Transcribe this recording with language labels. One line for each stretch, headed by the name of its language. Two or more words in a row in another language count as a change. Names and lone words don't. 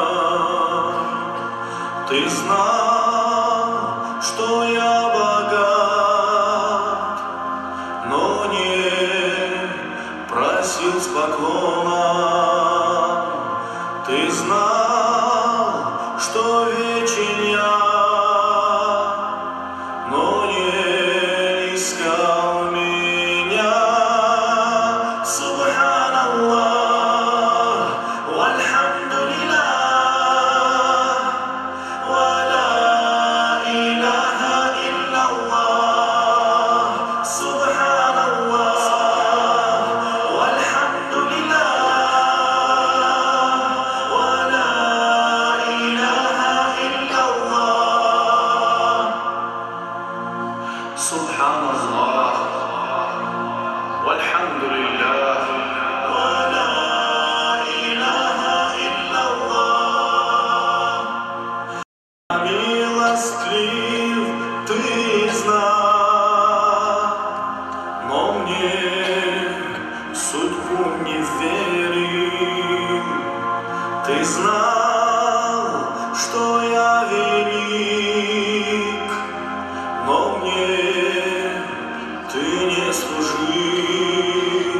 Russian: Ты знал, что я богат, но не просил с поклоном. Ты знал, что вечен я, но не искал меня.
Arabic: سبحان الله والحمد لله ولا إله إلا الله. سبحان الله والحمد لله ولا إله إلا الله. سبحان الله والحمد لله ولا إله إلا الله.
Russian: Милостлив, ты знал, но мне судьбу не верил. Ты знал, что я велик, но мне ты не служил.